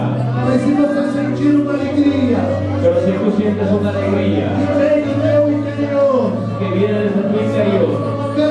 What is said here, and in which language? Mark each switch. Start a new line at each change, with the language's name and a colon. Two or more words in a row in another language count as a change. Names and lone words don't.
Portuguese: Mas se você sentir uma alegria
Spanish: pero si tú sientes una alegría
Portuguese: que vem do teu interior,
Spanish: que viene desde tu interior,